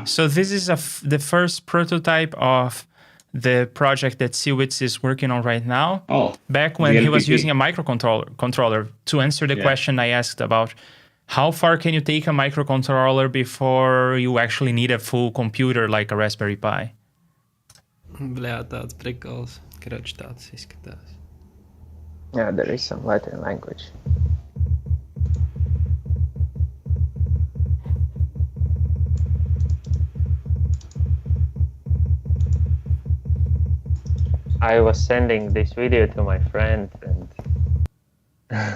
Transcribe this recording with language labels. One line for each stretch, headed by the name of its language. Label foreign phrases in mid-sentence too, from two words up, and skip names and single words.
English: So this is the first prototype of the project that Cwits is working on right now. Oh, back when the he was LPP. using a microcontroller to answer the question I asked about how far can you take a microcontroller before you actually need a full computer like a Raspberry Pi?
Latvian: Bļā, tāds prikals. Kroč tāds izskatās.
English: Yeah, there is some Latin language. I was sending this video to my friend and